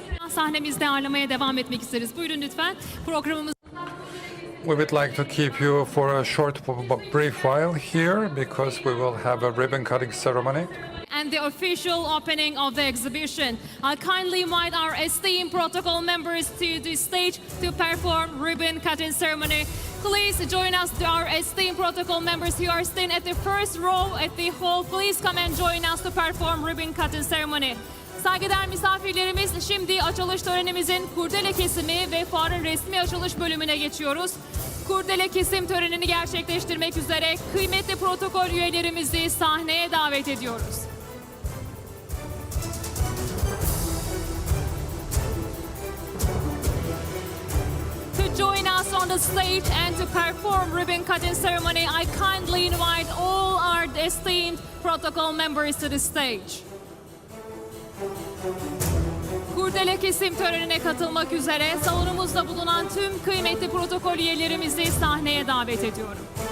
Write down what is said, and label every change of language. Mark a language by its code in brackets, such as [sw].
[tr] Sahnemizde ağırlamaya devam etmek isteriz. Buyurun lütfen. Programımız [en] We would like to keep you for a short, brief while here, because we will have a ribbon cutting ceremony. and the official opening of the exhibition. I kindly invite our esteemed protocol members to the stage to perform ribbon cutting ceremony. Please join us, our esteemed protocol members who are staying at the first row at the hall. Please come and join us to perform ribbon cutting ceremony. [tr] Saygıdeğer misafirlerimiz, şimdi açılış törenimizin kurdele kesimi ve fuarın resmi açılış bölümüne geçiyoruz. Kurdele kesim törenini gerçekleştirmek üzere kıymetli protokol üyelerimizi sahneye davet ediyoruz. [en] To join us on the stage and to perform ribbon cutting ceremony, I kindly invite all our esteemed protocol members to the stage. [tr] Kurdele kesim törenine katılmak üzere salonumuzda bulunan tüm kıymetli protokol üyelerimizi sahneye davet ediyorum.